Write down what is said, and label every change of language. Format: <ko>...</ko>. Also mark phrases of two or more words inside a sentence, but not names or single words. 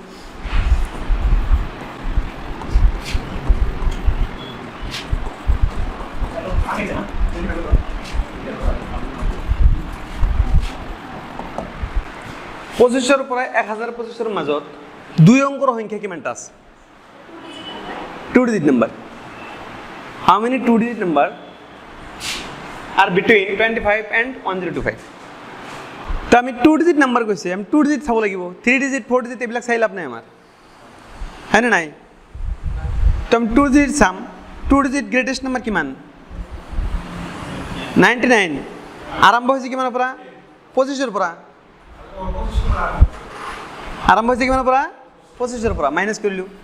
<as>পঁচিছৰ পৰা 1025ৰ মাজত দুই অংকৰ সংখ্যা কিমানটা আছে</as> <en>2 digit number how many 2 digit number are between 25 and 1025</en> <as>তো আমি</as> <en>2 digit number</en> <as>কৈছে আমি 2 digit চাব লাগিব 3 digit 4 digit এইবিলাক চাই লাভ নাই আমাৰ হয়নে নাই তো আমি 2 digit চাম 2 digit</as> <en>greatest number</en> <as>কিমান 99 আৰম্ভ হৈছে কিমানৰ পৰা 25ৰ পৰা আৰম্ভ হৈছে কিমানৰ পৰা 25ৰ পৰা মাইনাস কৰিলো</as>